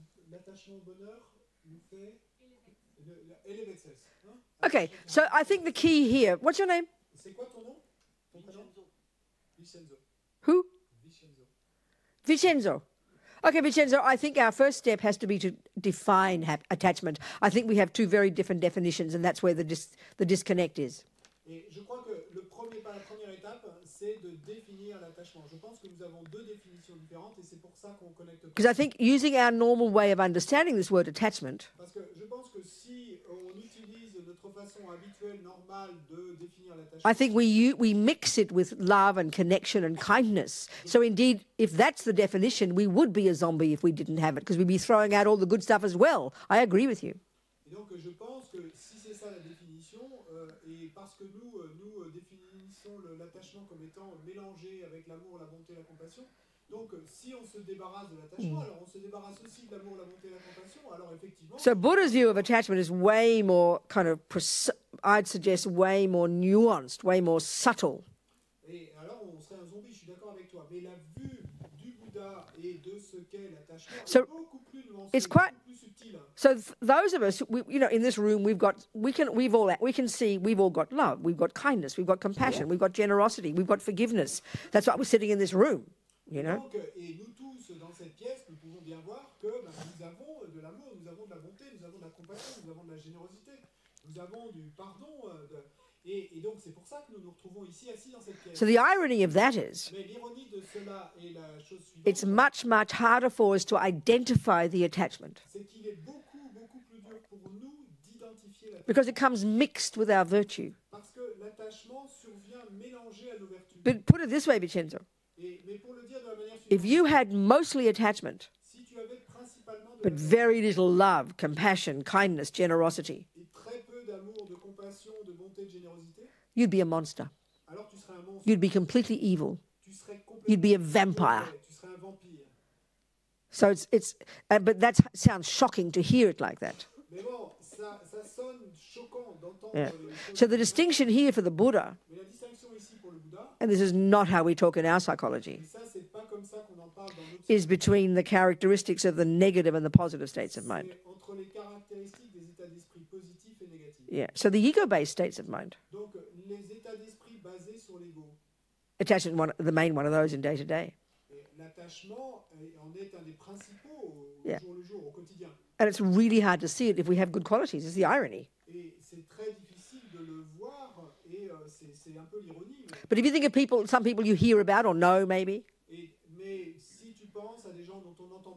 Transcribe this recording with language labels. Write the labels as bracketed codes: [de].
[fr] L'attachement au bonheur nous fait [en] elevates us. Hein? Okay. So I think the key here. What's your name? [fr] C'est quoi ton nom? Ton prénom? Vincenzo. [en] Who? Vincenzo. Vincenzo. Okay, Vincenzo, I think our first step has to be to define attachment. I think we have two very different definitions, and that's where the disconnect is. [fr] Et je crois que la première étape, c'est de définir l'attachement. Je pense que nous avons deux définitions différentes, et c'est pour ça qu'on connecte. [en] Because I think using our normal way of understanding this word attachment, [fr] parce que je pense que si on utilise notre façon habituelle, normale de définir l'attachement, [en] I think we mix it with love and connection and kindness. So indeed, if that's the definition, we would be a zombie if we didn't have it, because we'd be throwing out all the good stuff as well. I agree with you. [fr] Et donc je pense que si c'est ça la définition, et parce que nous définissons l'attachement comme étant mélangé avec l'amour, la bonté, la compassion, donc si on se débarrasse de l'attachement, alors on se débarrasse aussi de l'amour, la bonté, la compassion, alors effectivement... [en] So Buddha's view of attachment is way more kind of, I'd suggest, way more nuanced, way more subtle. [fr] Et alors on serait un zombie, je suis d'accord avec toi, mais la vue du Bouddha et de ce qu'est l'attachement est beaucoup plus nuancée, beaucoup plus subtile. [en] So those of us, in this room, we can see we've all got love, we've got kindness, we've got compassion, we've got generosity, we've got forgiveness. That's why we're sitting in this room, you know. [fr] Donc, et nous tous dans cette pièce, nous pouvons bien voir que nous avons de l'amour, nous avons de la bonté, nous avons de la compassion, nous avons de la générosité, nous avons du pardon. Et donc c'est pour ça que nous nous retrouvons ici assis dans cette pièce. [en] So the irony of that is, [fr] mais l'ironie de cela est la chose suivante. [en] It's much, much harder for us to identify the attachment. [fr] C'est qu'il est beaucoup plus dur pour nous d'identifier l'attachement. [en] Because it comes mixed with our virtue. [fr] Parce que l'attachement survient mélangé à nos vertus. [en] But put it this way, Vincenzo. [fr] Mais pour le dire de la manière suivante, [en] If you had mostly attachment, [fr] si tu avais principalement de [en] but very little love, compassion, kindness, generosity, [fr] et très peu d'amour, de compassion, de bonté, de générosité, [en] you'd be a monster. [fr] alors tu serais un monstre. [en] You'd be completely evil. [fr] Tu serais [en] You'd be a [fr] complètement [en] vampire. [fr] mauvais, tu serais un vampire. [en] So but that sounds shocking to hear it like that. [fr] Mais bon, ça sonne choquant d'entendre Yeah. les choses. [en] So the distinction here for the Buddha, [fr] Mais la distinction ici pour le Bouddha, [en] and this is not how we talk in our psychology, [fr] et ça c'est pas comme ça qu'on en parle dans notre [en] is between the characteristics of the negative and the positive states of mind. [fr] c'est entre les caractéristiques des états d'esprit positifs et négatifs. Yeah. [en] So the ego-based states of mind, [fr] Donc les états d'esprit basés sur l'ego, [en] attachment, the main one of those in day to day. [fr] et l'attachement en est un des principaux au Yeah. jour le jour, au quotidien. [en] And it's really hard to see it if we have good qualities. It's the irony. [fr] Et c'est très difficile de le voir, et c'est un peu l'ironie. [en] But if you think of some people you hear about or know maybe, [fr] Mais si tu penses à des gens dont on entend